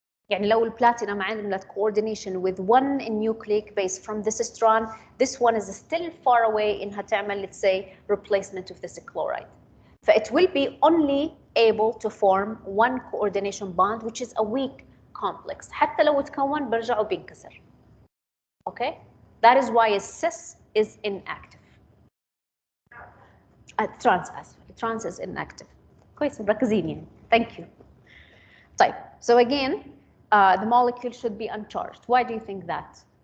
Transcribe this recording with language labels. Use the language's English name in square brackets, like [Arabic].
[Arabic] يعني لو البلاتينum عملت [English] coordination with one nucleic base from this strand, this one is still far away [Arabic] إنها تعمل, [English] let's say, replacement of this chloride. It will be only able to form one coordination bond, which is a weak complex. [Arabic] حتى لو تكون برجعوا بينكسر. [English] Okay, that is why cis is inactive. Trans is inactive. [Arabic] كويس مركزين يعني. [English] Thank you. طيب, so again, the molecule should be uncharged. Why do you think that?